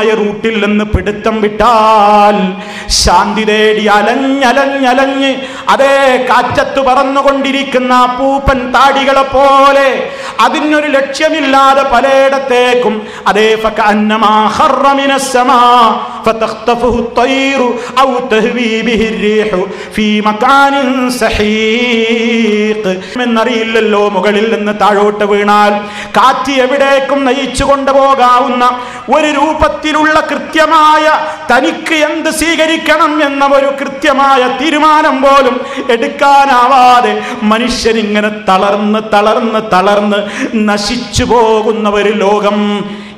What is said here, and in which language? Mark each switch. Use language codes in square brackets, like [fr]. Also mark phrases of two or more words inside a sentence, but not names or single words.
[ml] റൂട്ടിൽ നിന്ന് പിടുത്തം വിട്ടാൽ ശാന്തി തേടി അലഞ്ഞ് അതേ കാറ്റത്ത് പറന്നുകൊണ്ടിരിക്കുന്ന പൂപ്പൻ താടികളെ പോലെ അതിനൊരു ലക്ഷ്യമില്ലാതെ പലയിടത്തേക്കും അതേ [ar] فكأنما خر من السماء فتخطفه الطير أو تهوي به الريح في مكان سحيق. [ml] എന്നറിയില്ലല്ലോ, മുകളിൽ നിന്ന് താഴോട്ട് വീണാൽ കാറ്റ് എവിടേക്കും നയിച്ചു കൊണ്ടുപോകാവുന്ന ഒരു രൂപത്തിലുള്ള കൃത്യമായ തനിക്ക് എന്ത് സ്വീകരിക്കണം എന്ന ഒരു കൃത്യമായ തീരുമാനം പോലും എടുക്കാനാവാതെ മനുഷ്യനിങ്ങനെ തളർന്ന് നശിച്ചു പോകുന്ന ഒരു ലോകം.